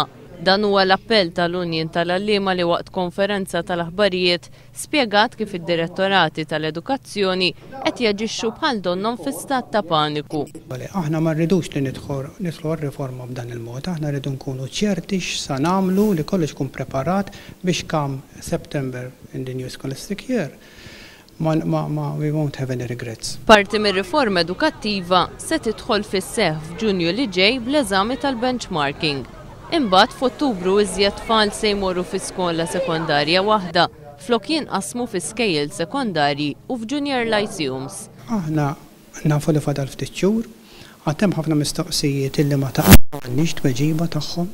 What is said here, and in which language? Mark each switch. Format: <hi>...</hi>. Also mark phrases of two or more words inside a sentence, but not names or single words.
<mt>Dan huwa l-appell tal-Unjen tal-Għalliema li waqt konferenza tal-aħbarijiet spjegat kif id-direttorati tal-edukazzjoni qed jaġixxu bħal donnom fi stat ta' paniku. Aħna ma rridux li nidħlu r-riforma b'dan il-mod, aħna rridu nkunu ċerti x'sa nagħmlu li kollox ikun preparat biex</mt> <en>kam September in the new scholastic year. We won't have any regrets.</en> <mt>Parti mir-riforma edukattiva se tidħol fis-seħħ f'Ġunju li ġej bl-eżami tal-benchmarking. Imbagħad f'Ottubru iżjed tfal se jmorru fi skola sekondarja waħda flok jinqasmu fi skejjel sekondarji u f'</mt> <en>junior lyceums.</en> <mt>Aħna nafu li fadal ftit xhur, għad hemm ħafna mistoqsijiet illi ma taqgħux tweġiba tagħhom.</mt>